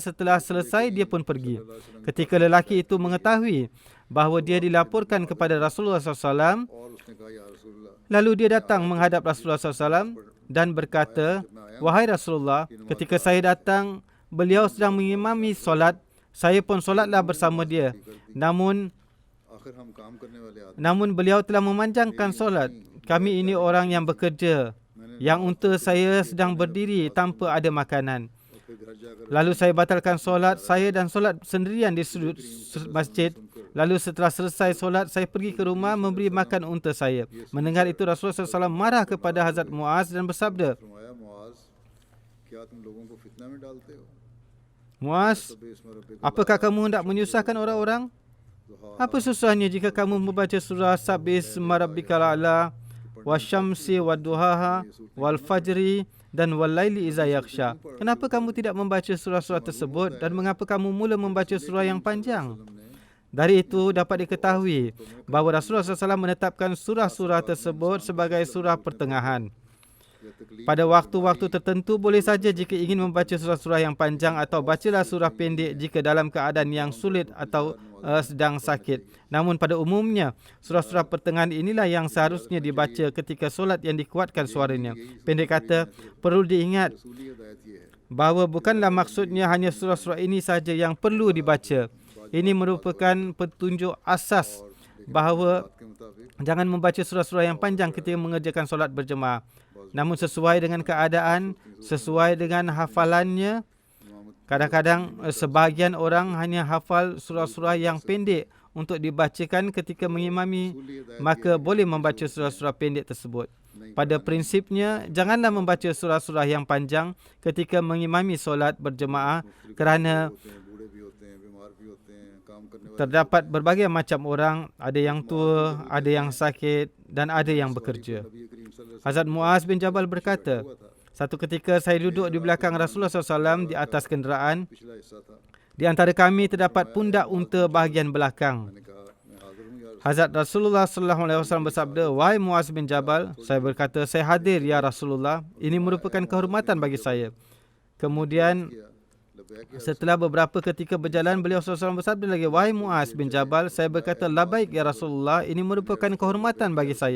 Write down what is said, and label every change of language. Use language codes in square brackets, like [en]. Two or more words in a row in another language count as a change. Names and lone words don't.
[ms] Setelah selesai, dia pun pergi. Ketika lelaki itu mengetahui bahawa dia dilaporkan kepada Rasulullah SAW, lalu dia datang menghadap Rasulullah SAW dan berkata, wahai Rasulullah, ketika saya datang, beliau sedang mengimami solat. Saya pun solatlah bersama dia. Namun beliau telah memanjangkan solat. Kami ini orang yang bekerja. yang unta saya sedang berdiri tanpa ada makanan. [hi] और फिर घर जाकर [ms] Lalu saya batalkan solat saya dan solat sendirian di sudut masjid. Lalu setelah selesai solat, saya pergi ke rumah memberi makan unta saya. Mendengar itu, Rasulullah SAW marah kepada Hazrat Muaz dan bersabda, [hi] फरमाया मुआज क्या तुम लोगों को फितना में डालते हो [ms] Muaz, [hi] तब इसमें रब्बे को [ms] apakah kamu hendak menyusahkan orang-orang? Apa susahnya jika kamu membaca surah Sabbihisma Rabbikal A'la, Wasyamsi Wadduhaha, Wal Fajri dan Wal Laili Iza Yaghsha? Kenapa kamu tidak membaca surah-surah tersebut dan mengapa kamu mula membaca surah yang panjang? Dari itu dapat diketahui bahawa Rasulullah SAW menetapkan surah-surah tersebut sebagai surah pertengahan. Pada waktu-waktu tertentu boleh saja jika ingin membaca surah-surah yang panjang, atau bacalah surah pendek jika dalam keadaan yang sulit atau sedang sakit. Namun pada umumnya, surah-surah pertengahan inilah yang seharusnya dibaca ketika solat yang dikuatkan suaranya. Pendek kata, perlu diingat [hi] रसूली हिदायत ये है [ms] bahawa bukanlah maksudnya hanya surah-surah ini saja yang perlu dibaca. Ini merupakan petunjuk asas bahawa [hi] के मुताबिक [ms] jangan membaca surah-surah yang panjang ketika mengerjakan solat berjemaah. Namun sesuai dengan keadaan, sesuai dengan hafalannya. Kadang-kadang sebahagian orang hanya hafal surah-surah yang pendek untuk dibacakan ketika mengimami, maka boleh membaca surah-surah pendek tersebut. Pada prinsipnya, janganlah membaca surah-surah yang panjang ketika mengimami solat berjemaah kerana [hi] होते हैं बूढ़े भी होते हैं बीमार भी होते हैं काम करने वाले [ms] terdapat berbagai macam orang, ada yang tua, ada yang sakit dan ada yang bekerja. [hi] नबी करीम सल्लल्लाहु [ms] Hazrat Muaz bin Jabal berkata, satu ketika saya duduk di belakang Rasulullah SAW di atas kenderaan. [hi] पिछला हिस्सा था [ms] Di antara kami terdapat pundak unta bahagian belakang. [hi] मैंने कहा मैं हाजिर हूँ यार [ms] Hazrat Rasulullah SAW bersabda, "Wahai Muaz bin Jabal," saya berkata, "Saya hadir [ar] ya Rasulullah. [ms] Ini merupakan kehormatan bagi saya." Kemudian [hi] लबैक [ms] setelah beberapa ketika berjalan, beliau SAW bersabda lagi, "Wahai Muaz bin Jabal," saya berkata, [ar] "Labaik ya Rasulullah, [ms] ini merupakan kehormatan bagi saya."